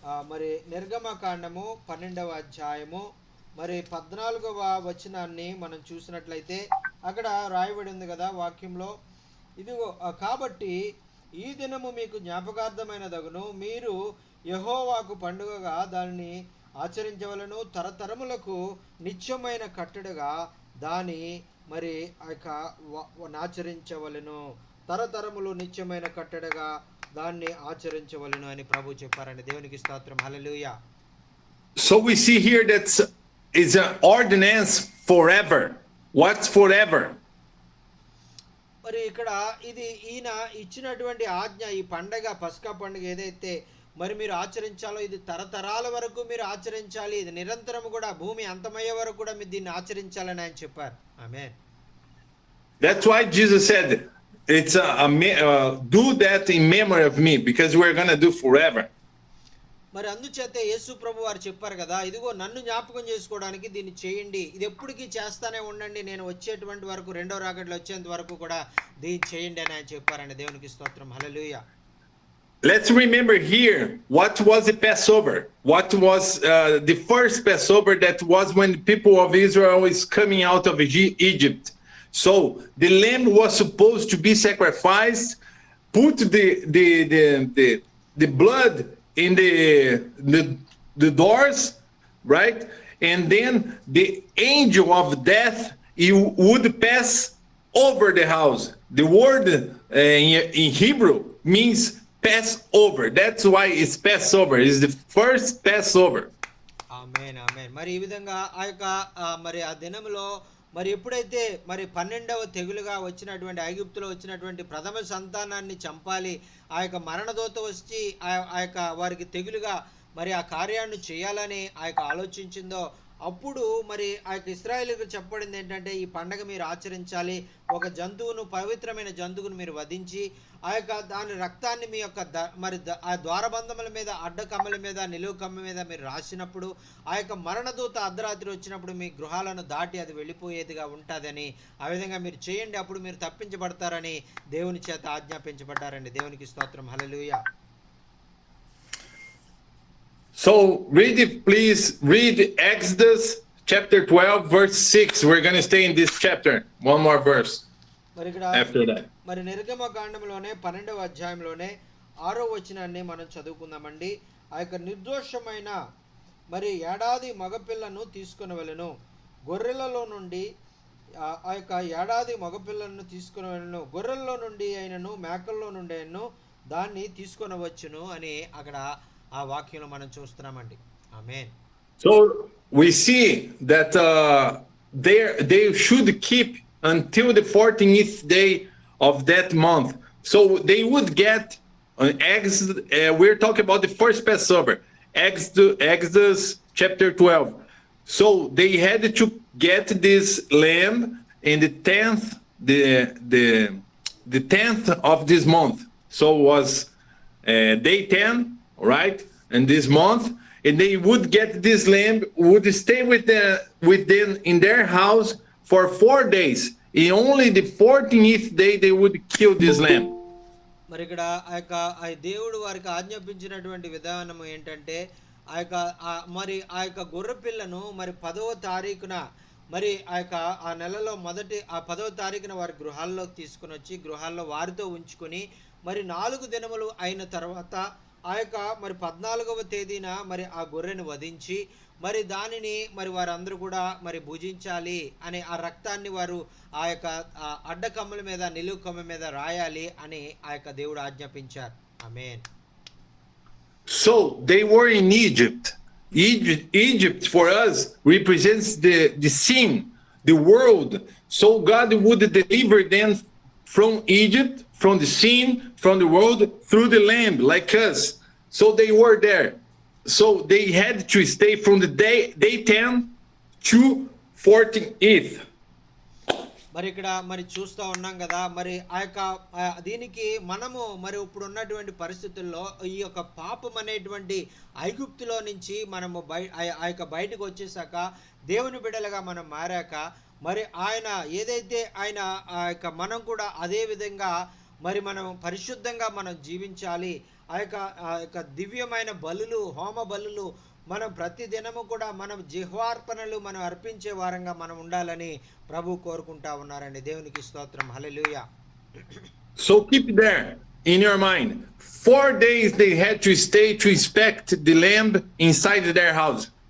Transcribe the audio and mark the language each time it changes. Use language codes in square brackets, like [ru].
[te] మరి నిర్గమకాండము 12వ అధ్యాయము మరి 14వ వచనాన్ని మనం చూసినట్లయితే అక్కడ రాయబడి ఉంది కదా వాక్యంలో, ఇదిగో కాబట్టి ఈ దినము మీకు జ్ఞాపకార్థమైనదగును, మీరు యెహోవాకు పండుగగా దానిని ఆచరించవలను, తరతరములకు నిత్యమైన కట్టడగా దాని మరి ఆ యొక్క ఆచరించవలను, తరతరములు నిత్యమైన కట్టడగా దాన్ని ఆచరించవలను అని ప్రభు చెప్పారండి. దేవునికి స్తోత్రం. హల్లెలూయా. [en] So we see here that is an ordinance forever. What's forever? [te] మరి ఇక్కడ ఆ యొక్క ordinance, మరి అక్కడ జరిగినప్పుడు ఆ ఎప్పుడైతే ఇశ్రాయేలు ప్రజలు మరి ఆ యొక్క ఐగుప్తును మరి బానిసత్వం నుంచి విడిచించబడి వారు ఆ యొక్క కానాను దేశానికి వారు వెళ్తా ఉన్నారో అక్కడ మొట్టమొదటిసారిగా మరి దేవుడు బలిని ఆ యొక్క పద్ధతిని అంతా కూడా వారికి నేర్పించినట్లుగా మనం చూస్తా ఉన్నాం. [en] So we see here that [te] మరి ఇక్కడ ఇది ఈయన ఇచ్చినటువంటి ఆజ్ఞ, ఈ పండగ పస్కా పండుగ ఏదైతే మరి మీరు ఆచరించాలో ఇది తరతరాల వరకు మీరు ఆచరించాలి, ఇది నిరంతరం కూడా భూమి అంతమయ్యే వరకు కూడా మీరు దీన్ని ఆచరించాలని ఆయన చెప్పారు. ఆమేన్. [en] That's why Jesus said, "It's do that in memory of me," because we're gonna do forever. [te] మరి అందుచేత యేసు ప్రభు వారు చెప్పారు కదా, ఇదిగో నన్ను జ్ఞాపకం చేసుకోవడానికి దీన్ని చేయండి, ఇది ఎప్పటికీ చేస్తానే ఉండండి, నేను వచ్చేటువంటి వరకు, రెండో రాకడలో వచ్చేంత వరకు కూడా దీన్ని చేయండి అని ఆయన చెప్పారండి. దేవునికి స్తోత్రం. హల్లెలూయా. [en] Let's remember here what was the Passover. What was the first Passover? That was when the people of Israel was coming out of Egypt. So the lamb was supposed to be sacrificed. Put the blood in the doors, right? And then the angel of death, he would pass over the house. The word in Hebrew means Passover. That's why it's Passover. It's the first Passover. [te] ఆమేన్, ఆమేన్. మరి ఈ విధంగా ఆ యొక్క మరి ఆ దినములో మరి ఎప్పుడైతే మరి 12వ తెగులుగా వచ్చినటువంటి ఐగుప్తులో వచ్చినటువంటి ప్రథమ సంతానాన్ని చంపాలి, ఆ యొక్క మరణదూత వచ్చి ఆ యొక్క వారికి తెగులుగా మరి ఆ కార్యాన్ని చేయాలని ఆ యొక్క ఆలోచించిందో, అప్పుడు మరి ఆ యొక్క ఇశ్రాయేలుకు చెప్పబడింది ఏంటంటే, ఈ పండగ మీరు ఆచరించాలి, ఒక జంతువును, పవిత్రమైన జంతువును మీరు వధించి ఆ యొక్క దాని రక్తాన్ని మీ యొక్క ఆ ద్వారబంధముల మీద, అడ్డకమ్మల మీద, నిలువు కమ్మ మీద మీరు రాసినప్పుడు ఆ యొక్క మరణదూత అర్ధరాత్రి వచ్చినప్పుడు మీ గృహాలను దాటి అది వెళ్ళిపోయేదిగా ఉంటుందని, ఆ విధంగా మీరు చేయండి, అప్పుడు మీరు తప్పించబడతారని దేవుని చేత ఆజ్ఞాపించబడ్డారండి. దేవునికి స్తోత్రం. హల్లెలూయా. [en] So please read Exodus chapter 12 verse 6. We're going to stay in this chapter. One more verse after that. [te] మరి నిర్గమకాండంలోనే 12వ అధ్యాయంలోనే 6వ వచనాన్ని మనం చదువుకుందామండి. ఆ యొక్క నిర్దోషమైన మరి ఏడాది మగపిల్లను తీసుకుని వెళ్ళను, గొర్రెలలో నుండి ఆ యొక్క ఏడాది మగపిల్లను తీసుకుని వెళ్ళను, గొర్రెల్లో నుండి అయినను మేకల్లో నుండి అయినను దాన్ని తీసుకొని వచ్చును అని అక్కడ ఆ వాక్యంలో మనం చూస్తున్నామండి. ఆమేన్. [en] So we see that they should keep until the 14th day of that month. So they would get eggs. We're talking about the first Passover, Exodus chapter 12. So they had to get this lamb in the 10th, the 10th of this month. So it was day 10, right? And this month, and they would get this lamb, would stay with them in their house for 4 days. In only the 14th day they would kill this lamb. [te] మరి ఇక్కడ ఆ యొక్క దేవుడు వారికి ఆజ్ఞాపించినటువంటి విధానం ఏంటంటే, ఆ యొక్క గొర్రె పిల్లను మరి 10వ తారీఖున మరి ఆ నెలలో మొదటి 10వ తారీఖున వారి గృహాల్లోకి తీసుకుని వచ్చి గృహాల్లో వారితో ఉంచుకొని మరి 4 దినములు అయిన తర్వాత ఆ యొక్క మరి 14వ తేదీన మరి ఆ గొర్రెను వధించి మరి దానిని మరి వారందరూ కూడా మరి భుజించాలి అని, ఆ రక్తాన్ని వారు ఆ యొక్క అడ్డకమ్మల మీద, నిలువు కమ్మ మీద రాయాలి అని ఆ యొక్క దేవుడు ఆజ్ఞాపించారు. ఆమేన్. [en] So they were in Egypt. Egypt for us represents the sin, the world. So God would deliver them from Egypt, from the sin, from the world, through the lamb, like us. So they were there. So they had to stay from the day 10 to 14th. [te] మరి ఇక్కడ మరి చూస్తూ ఉన్నాం కదా, మరి ఆ యొక్క దీనికి మనము మరి ఇప్పుడు ఉన్నటువంటి పరిస్థితుల్లో ఈ యొక్క పాపం అనేటువంటి ఐగుప్తులో నుంచి మనము ఆ యొక్క బయటకు వచ్చేసాక, దేవుని బిడ్డలుగా మనం మారాక, మరి ఆయన ఏదైతే ఆయన ఆ యొక్క మనం కూడా అదే విధంగా మరి మనం పరిశుద్ధంగా మనం జీవించాలి, ఆ యొక్క దివ్యమైన బలులు, హోమ బలులు మనం ప్రతి దినము కూడా మనం జిహ్వార్పణలు మనం అర్పించే వారంగా మనం ఉండాలని ప్రభు కోరుకుంటా ఉన్నారండి. దేవునికి స్తోత్రం. హల్లెలూయా. [en] So keep there in your mind. 4 days they had to stay to inspect the lamb inside their house.